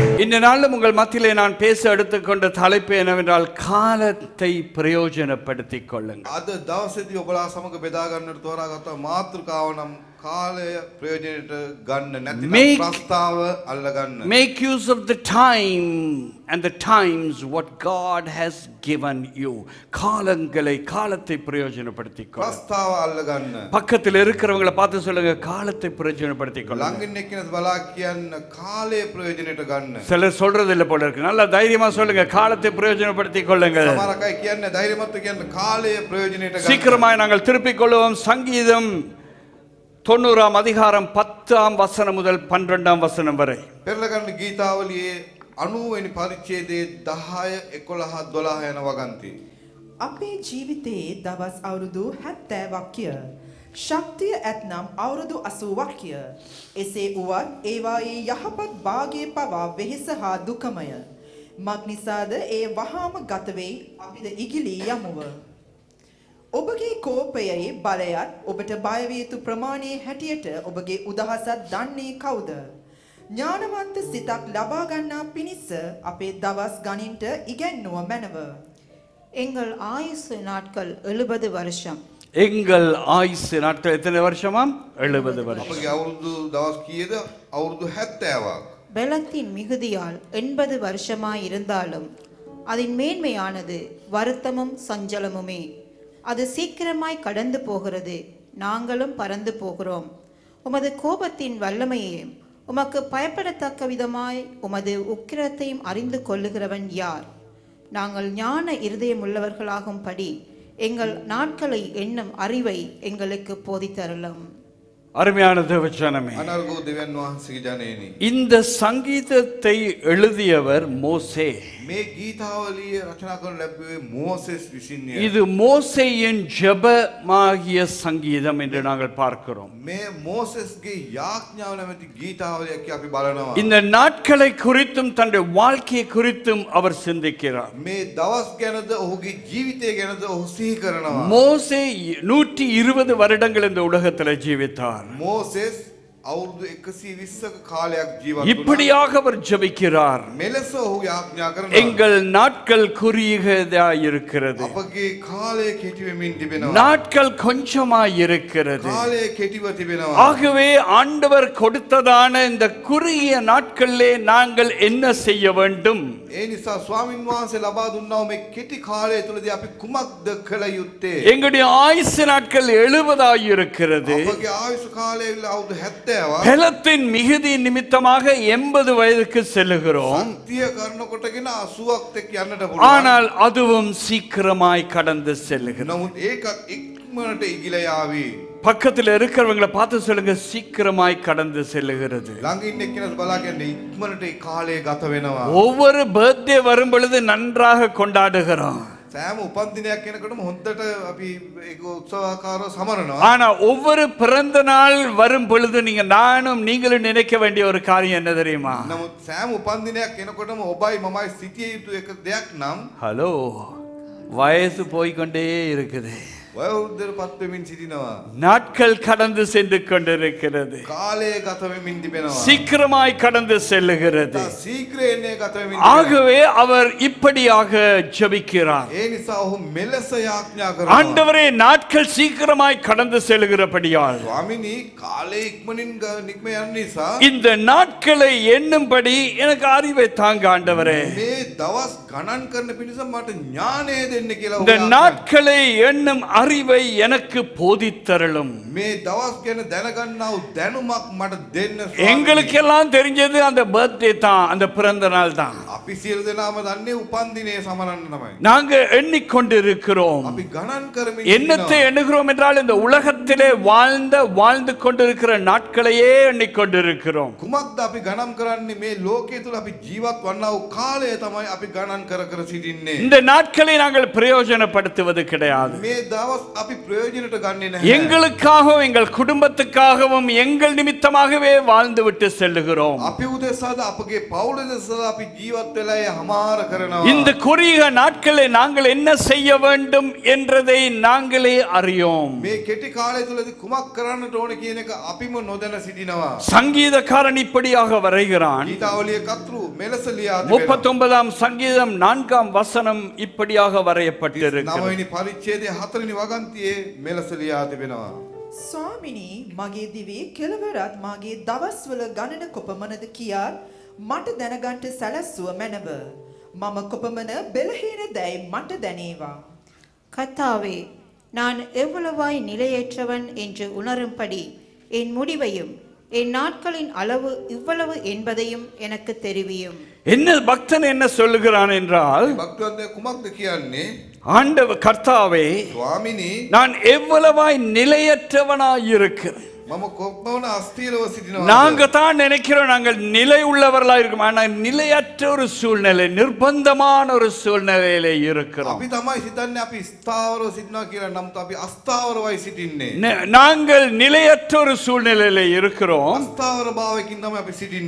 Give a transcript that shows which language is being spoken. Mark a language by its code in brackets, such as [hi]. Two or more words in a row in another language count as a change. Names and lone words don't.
[ta] இந்த நாளில் உங்கள் மத்தியிலே நான் பேச எடுத்துக்கொண்ட தலைப்பு என்னவென்றால் காலத்தை பிரயோஜனப்படுத்திக் கொள்ளுங்கள். [si] අද දවසේදී ඔබලා සමග බෙදා ගන්නට තෝරාගත්ත මාතෘකාව නම් කාලය ප්‍රයෝජනයට ගන්න නැතිනම් ප්‍රස්තාව අල්ල ගන්න. [en] Make use of the time and the times what God has given you. [ta] காலத்தை பிரயோஜனப்படுத்திக் கொள்ளுங்கள். [si] ප්‍රස්තාව අල්ල ගන්න. [ta] பக்கத்தில் இருக்கிறவங்களை பார்த்து சொல்லுங்க காலத்தை பிரயோஜனப்படுத்திக் கொள்ளுங்கள். [si] ළඟින් එක්කෙනෙක් බලා කියන්න කාලය ප්‍රයෝජනයට ගන්න. [ta] சிலர் சொல்றது இல்ல போல இருக்கு. நல்லா தைரியமா சொல்லுங்க காலத்தை பிரயோஜனப்படுத்திக் கொள்ளுங்கள். [si] සමහර අය කියන්නේ ධෛර්යමත්ව කියන්න කාලය ප්‍රයෝජනයට ගන්න. [ta] சீக்கிரமாய் நாங்கள் திருப்பிக் கொள்வோம். சங்கீதம் 90 அதிகாரம் 10 முதல் 12 வரை. [si] පෙරලගන්න ගීතාවලියේ 90 වෙනි පරිච්ඡේදයේ 10 11 12 යන වගන්ති. අපේ ජීවිතයේ දවස් අවුරුදු 70ක්ය. ශක්තිය ඇතනම් අවුරුදු 80ක්ය. එසේ වුවත් ඒවායේ යහපත් භාගයේ පවා වෙහෙස හා දුකමය. මක් නිසාද ඒ වහාම ගත වෙයි අපිට ඉගිලී යමුව. ඔබගේ කෝපයේ බලයත් ඔබට බය විය යුතු ප්‍රමාණයේ හැටියට ඔබගේ උදහසත් දන්නේ කවුද? ඥානවන්ත සිතක් ලබා ගන්නා පිණිස අපේ දවස් ගණින්ට ඉගැන්නුව මැනව. [ta] எங்கள் ஆயுசு நாட்கள் 70 வருஷம். எங்கள் ஆயுசு நாட்கள் எத்தனை வருஷமாம்? 70 வருஷம். [si] අපගේ අවුරුදු දවස් කීයද? අවුරුදු 70ක්. [ta] பலத்தின் மிகுதியால் 80 வருஷமாய் இருந்தாலும் அதன் மேன்மையானது வருத்தமும் சஞ்சலமுமே. அது சீக்கிரமாய் கடந்து போகிறது, நாங்களும் பறந்து போகிறோம். உமது கோபத்தின் வல்லமையையும் உமக்கு பயப்படத்தக்க விதமாய் உமது உக்கிரத்தையும் அறிந்து கொள்ளுகிறவன் யார்? நாங்கள் ஞான இருதயமுள்ளவர்களாகும்படி எங்கள் நாட்களை எண்ணும் அறிவை எங்களுக்கு போதித்தருளும். அருமையான தேவஜனமே, [si] අනර්ගෝ දෙවියන් වහන්සේගේ ජනේනි. [ta] இந்த சங்கீதத்தை எழுதியவர் மோசே. [si] මේ ගීතාවලිය රචනා කරන ලැබුවේ මෝසෙස් විසින්ය. [ta] இது மோசேயின் ஜெபமாகிய சங்கீதம் என்று நாங்கள் பார்க்கிறோம். [si] මේ මෝසෙස්ගේ යාඥාව නැමැති ගීතාවලියක් අපි බලනවා. [ta] இந்த நாட்களை குறித்தும் தன்னுடைய வாழ்க்கையை குறித்தும் அவர் சிந்திக்கிறார். [si] මේ දවස් ගැනද ඔහුගේ ජීවිතය ගැනද ඔහු සිහි කරනවා. [ta] மோசே 120 வருடங்கள் இந்த உலகத்தில் ஜீவித்தார். [si] මෝසෙස් අවුරුදු 120ක කාලයක් ජීවත් වුණා. [ta] இப்படியாக அவர் ஜெபிக்கிறார். [si] මෙලෙස ඔහු යාඥා කරනවා. [ta] எங்கள் நாட்கள் குறுகியதாய் இருக்கிறது. [si] අපගේ කාලය කෙටි වෙමින් තිබෙනවා. [ta] நாட்கள் கொஞ்சமாய் இருக்கிறது. [si] කාලය කෙටිව තිබෙනවා. [ta] ஆகவே ஆண்டவர் கொடுத்ததான இந்த குறுகிய நாட்களிலே நாங்கள் என்ன செய்ய வேண்டும்? [si] ඒ නිසා ස්වාමින් වහන්සේ ලබා දුන්නා මේ කෙටි කාලය තුලදී අපි කුමක්ද කළ යුත්තේ? [ta] எங்களுடைய ஆயுசு நாட்கள் 70 இருக்கிறது. [si] අපගේ ආයුෂ කාලය අවුරුදු 70ක්. [ta] பலத்தின் மிகுதி நிமித்தமாக 80 வயதுக்கு செல்லுகிறோம். [si] සත්‍ය කරනකොටගෙන 80ක් එක්ක යන්නට පුළුවන්. [ta] ஆனால் அதுவும் சீக்கிரமாய் கடந்து செல்லுகிறது. [si] නමුත් ඒකත් ඉක්මනට ඉගිල යාවි. [ta] பக்கத்தில் இருக்கிறவங்களை பார்த்து சொல்லுங்க, சீக்கிரமாய் கடந்து செல்லுகிறது. [si] ළඟ ඉන්න එක්කෙනාට බලා කියන්නේ ඉක්මනට ඒ කාලය ගත වෙනවා. [ta] ஒவ்வொரு பர்த்டே வரும் பொழுது நன்றாக கொண்டாடுகிறோம். [si] සෑම උපන් දිනයක් එනකොටම හොඳට අපි ඒක උත්සවාකාරව සමරනවා. [ta] ஆனா ஒவ்வொரு பிறந்த நாள் வரும் பொழுது நீங்களும் நினைக்க வேண்டிய ஒரு காரியம் என்ன தெரியுமா? [si] නමුත් සෑම උපන් දිනයක් එනකොටම ඔබයි මමයි සිටිය යුතු එක දෙයක් නම් [ta] ஹலோ, வயசு போய்கொண்டே இருக்குது. [si] වයෝවෘද්ධයට පත් වෙමින් සිටිනවා. [ta] நாட்கள் கடந்து சென்று கொண்டிருக்கிறது. [si] කාලය ගත වෙමින් තිබෙනවා. [ta] சீக்கிரமாய் கடந்து செல்லுகிறது. [si] ශීඝ්‍රයෙන් ගත වෙමින් [ta] ஆகவே அவர் இப்படியாக ஜெபிக்கிறார். [si] ඒ නිසා ඔහු මෙලෙස යාඥා කරනවා. [ta] ஆண்டவரே, நாட்கள் சீக்கிரமாய் கடந்து செல்லுகிறபடியால் [si] ස්වාමිනී කාලය ඉක්මනින් නික්ම යන නිසා [ta] இந்த நாட்களை எண்ணும்படி எனக்கு அறிவை தாங்க ஆண்டவரே. [si] මේ දවස් ගණන් කරන පිණිස මට ஞானය දෙන්න කියලා [ta] இந்த நாட்களை எண்ணும் அறிவை எனக்கு போதித்தருளும். [si] මේ දවස් ගැන දැනගන්නා වූ දැනුමක් මට දෙන්න. [ta] எங்களுக்கு எல்லாம் தெரிஞ்சது அந்த பர்த்டே தான், அந்த பிறந்த நாள் தான். [si] අපි සියලු දෙනාම දන්නේ උපන් දිනේ සමරන්න තමයි. [ta] நாங்க எண்ணிக்கொண்டிருக்கிறோம். [si] අපි ගණන් කරමින් [ta] என்னத்தை எண்ணுகிறோம் என்றால் இந்த உலகத்திலே வாழ்ந்து கொண்டிருக்கிற நாட்களையே எண்ணிக்கொண்டிருக்கிறோம். [si] කුමක්ද අපි ගණන් කරන්නේ? මේ ලෝකයේ තුල අපි ජීවත් වන්නා වූ කාලය තමයි අපි ගණන් කර සිටින්නේ. [ta] இந்த நாட்களை நாங்கள் பிரயோஜனப்படுத்துவது கிடையாது. [si] මේ දවස් දවස් අපි ප්‍රයෝජනට ගන්නේ නැහැ. [ta] எங்களுக்காகவும் எங்கள் குடும்பத்துக்காகவும் எங்கள் நிமித்தமாகவே வாழ்ந்துவிட்டு செல்லுகிறோம். [si] අපි උදෙසාද අපගේ පවුල උදෙසාද අපි ජීවත් වෙලා හමාර කරනවා. [ta] இந்த குறுகிய நாட்களை நாங்கள் என்ன செய்ய வேண்டும் என்றதை நாங்களே அறியோம். [si] මේ කෙටි කාලය තුලදී කුමක් කරන්නට ඕන කියන එක අපිම නොදැන සිටිනවා. [ta] சங்கீதக்காரன் இப்படியாக வரைகிறான். [si] ගීතාවලිය කතුරු මෙලෙස ලියා තිබෙනවා. [ta] 39ஆம் சங்கீதம் 4ஆம் வசனம் இப்படியாக வரையப்பட்டிருக்கிறது. [si] නවවෙනි පරිච්ඡේදයේ 4වෙනි වගන්තියේ මෙලෙස ලියා තිබෙනවා. ස්වාමිනී මගේ දිවි කෙලවරත් මාගේ දවස්වල ගණන කොපමණද කියාත් මට දැනගන්ට සැලැස්සුව මැනව. මම කොපමණ බෙලහීන දැයි මට දැනේවා. [ta] கர்த்தாவே, நான் எவ்வளவாய் நிலையற்றவன் என்று உணரும்படி என் முடிவையும் என் நாட்களின் அளவு இவ்வளவு என்பதையும் எனக்கு தெரிவியும். என்ன பக்தன் என்ன சொல்லுகிறான் என்றால், [si] භක්තිවන්තයා කුමක්ද කියන්නේ? [ta] ஆண்டவர் கர்த்தாவே, [si] ස්වාමිනී [ta] நான் எவ்வளவாய் நிலையற்றவனாய் இருக்கிறேன். [si] මම කොපමණ අස්ථිරව සිටිනවා. [ta] நாங்க தான் நினைக்கிறோம் நாங்கள் நிலை உள்ளவர்களா இருக்கோம். ஆனால் நிலையற்ற ஒரு சூழ்நிலை, நிர்பந்தமான ஒரு சூழ்நிலையில இருக்கிறோம். [si] අපි තමයි සිතන්නේ අපි ස්ථාවරව සිටිනවා කියලා. නමුත් අපි අස්ථාවරවයි සිටින්නේ. [ta] நாங்கள் நிலையற்ற ஒரு சூழ்நிலையில இருக்கிறோம். [si] අස්ථාවර භාවයකින් තමයි අපි සිටින්නේ.